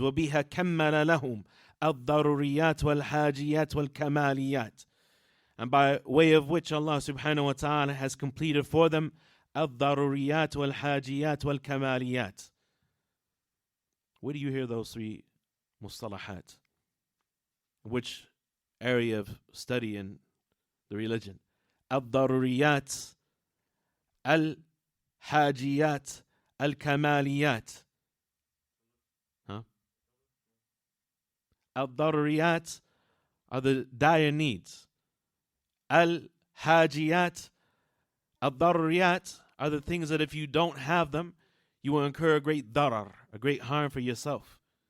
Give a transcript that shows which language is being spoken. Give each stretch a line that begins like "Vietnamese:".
Arabic: وَبِهَا كَمَّلَ لَهُمْ الضَّرُورِيَّاتِ وَالْحَاجِيَّاتِ وَالْكَمَالِيَّاتِ,
English: and by way of which Allah subhanahu wa ta'ala has completed for them
Arabic: الضروريات والحاجيات والكماليات.
English: Where do you hear those three mustalahat? Which area of study in the religion?
Arabic: الضروريات, الحاجيات, الكماليات.
English: الضروريات are the dire needs. Al-hajiyat, al-daruriyat are the things that if you don't have them, you will incur a great darar, a great harm for yourself.